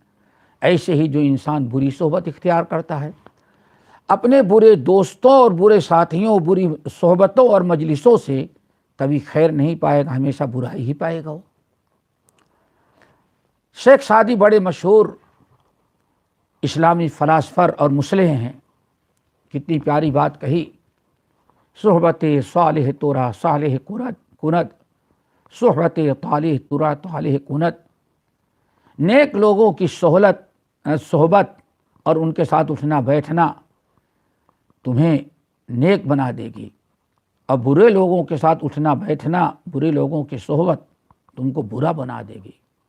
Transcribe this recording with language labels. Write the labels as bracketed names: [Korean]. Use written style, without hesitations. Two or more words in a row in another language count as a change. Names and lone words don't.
[Urdu] ایسے ہی جو انسان بری صحبت اختیار کرتا ہے، اپنے برے دوستوں اور برے ساتھیوں، بری صحبتوں اور مجلسوں سے کبھی خیر نہیں پائے گا، ہمیشہ برائی ہی پائے گا وہ۔ شیخ سعدی بڑے مشہور اسلامی فلاسفر اور مصلح ہیں، کتنی پیاری بات کہی، [Persian] صحبت صالح ترا صالح کند، صحبت طالح ترا طالح کند۔ [Urdu] نیک لوگوں کی صحبت اور ان کے ساتھ اٹھنا بیٹھنا تمہیں نیک بنا دے گی، اور برے لوگوں کے ساتھ اٹھنا بیٹھنا، برے لوگوں کی صحبت تم کو برا بنا دے گی۔